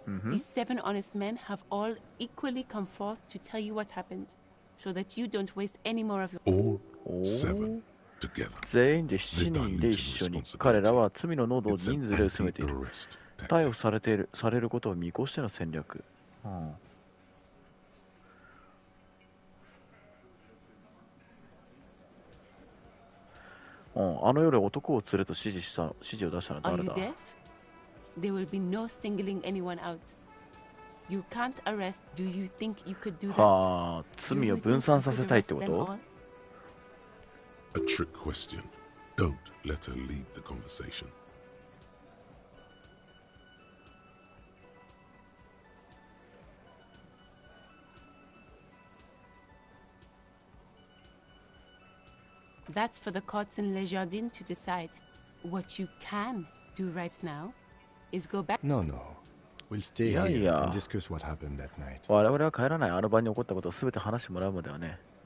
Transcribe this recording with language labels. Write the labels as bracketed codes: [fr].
[en] These 7 honest men have all equally come forth to tell you what happened, so that you don't waste any more of your. All 7 together. [ja] 全員で7人で一緒に。彼らは罪の濃度を人数で薄めている。逮捕されることを見越しての戦略。あの夜男を連れと指示を出したのは誰だ？ [en] There will be no singling anyone out. You can't arrest. Do you think you could do that? [ja] はあ、罪を分散させたいってこと？ [en] A trick question. Don't let her lead the conversation. That's for the courts in Les Jardins to decide. What you can do right now is go back. No. We'll stay here and discuss what happened that night. [ja] 我々は帰らない。あの晩に起こったことを全て話してもらうまではね。